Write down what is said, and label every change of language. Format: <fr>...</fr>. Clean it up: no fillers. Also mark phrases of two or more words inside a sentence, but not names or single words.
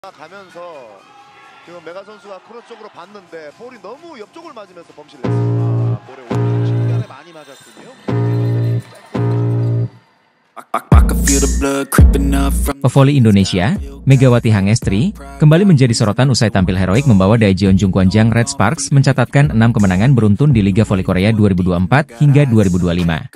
<ko>가면서 지금 메가 선수가 크로스 쪽으로 봤는데 볼이 너무 옆쪽을 맞으면서 범실을 했습니다. 볼에 오른쪽 측면에 많이 맞았군요.</ko> <id>Pevoli Indonesia, Megawati Hangestri, kembali menjadi sorotan usai tampil heroik membawa Daejeon Jungkwanjang Red Sparks mencatatkan 6 kemenangan beruntun di Liga Voli Korea 2024 hingga 2025.</id>